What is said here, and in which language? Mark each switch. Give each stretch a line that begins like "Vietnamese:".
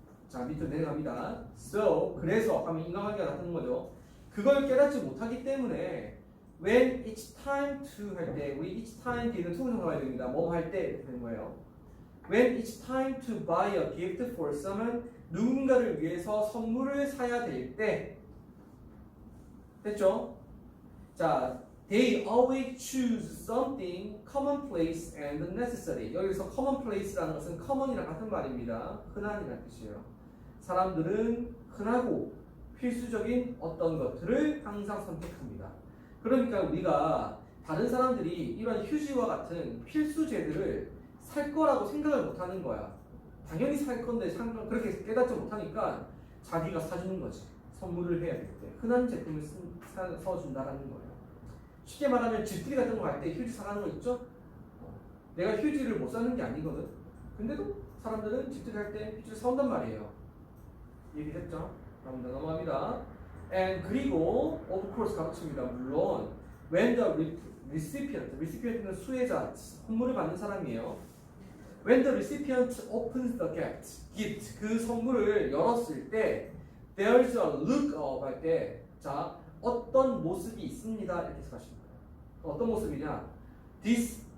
Korean: 자 밑으로 내려갑니다. So 그래서 하면 인과관계가 나타나는 거죠. 그걸 깨닫지 못하기 때문에 when each time to 할 때 우리 each time 뒤에는 to가 들어가야 됩니다. 뭐 할 때 이렇게 되는 거예요.
English: When each time to buy a gift for someone
Korean: 누군가를 위해서 선물을 사야 될 때 됐죠?
English: 자 they always choose something commonplace and necessary.
Korean: 여기서 commonplace라는 것은 common이랑 같은 말입니다. 흔한이라는 뜻이에요. 사람들은 흔하고 필수적인 어떤 것들을 항상 선택합니다. 그러니까 우리가 다른 사람들이 이런 휴지와 같은 필수제들을 살 거라고 생각을 못 하는 거야. 당연히 살 건데 그렇게 깨닫지 못하니까 자기가 사주는 거지. 선물을 해야 될 때. 흔한 제품을 사준다라는 거예요. 쉽게 말하면 집들이 같은 거 갈 때 휴지 사가는 거 있죠? 내가 휴지를 못 사는 게 아니거든. 근데도 사람들은 집들이 할 때 휴지를 사온단 말이에요. 얘기했죠? 다음 넘어갑니다. And 그리고
English: of course
Korean: 가르칩니다. 물론
English: when the recipient
Korean: 는 수혜자, 선물을 받는 사람이에요.
English: When the recipient opens the gift
Korean: 그 선물을 열었을 때
English: there's a look of
Korean: 할 때 자 어떤 모습이 있습니다 이렇게 생각하시면 돼요. 어떤 모습이냐? This